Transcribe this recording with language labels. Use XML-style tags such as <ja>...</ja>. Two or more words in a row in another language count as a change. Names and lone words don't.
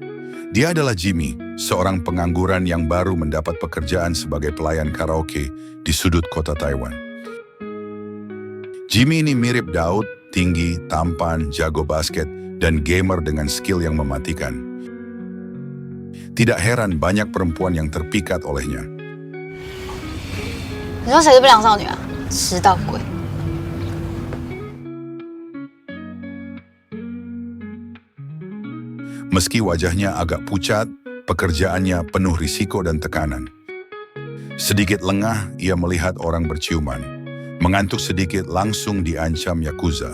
<id>Dia adalah Jimmy, seorang pengangguran yang baru mendapat pekerjaan sebagai pelayan karaoke di sudut kota Taiwan. Jimmy ini mirip Daud, tinggi, tampan, jago basket, dan gamer dengan skill yang mematikan. Tidak heran banyak perempuan yang terpikat olehnya.</id> <zh>你说谁是不良少女啊？迟到鬼！</zh> <id>Meski wajahnya agak pucat, pekerjaannya penuh risiko dan tekanan. Sedikit lengah, ia melihat orang berciuman. Mengantuk sedikit, langsung diancam Yakuza.</id>